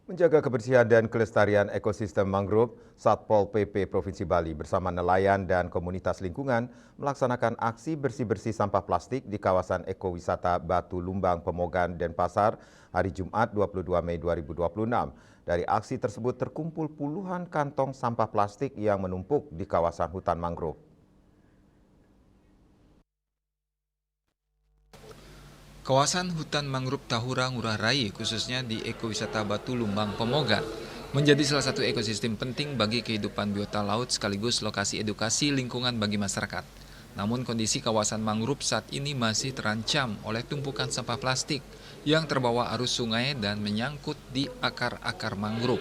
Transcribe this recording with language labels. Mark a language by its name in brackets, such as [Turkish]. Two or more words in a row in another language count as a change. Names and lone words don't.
[Indonesian] Menjaga kebersihan dan kelestarian ekosistem mangrove, Satpol PP Provinsi Bali bersama nelayan dan komunitas lingkungan melaksanakan aksi bersih-bersih sampah plastik di kawasan ekowisata Batu Lumbang, Pemogan, Denpasar hari Jumat 22 Mei 2026. Dari aksi tersebut terkumpul puluhan kantong sampah plastik yang menumpuk di kawasan hutan mangrove. Kawasan hutan mangrove Tahura Ngurah Rai, khususnya di ekowisata Batu Lumbang Pemogan, menjadi salah satu ekosistem penting bagi kehidupan biota laut sekaligus lokasi edukasi lingkungan bagi masyarakat. Namun kondisi kawasan mangrove saat ini masih terancam oleh tumpukan sampah plastik yang terbawa arus sungai dan menyangkut di akar-akar mangrove.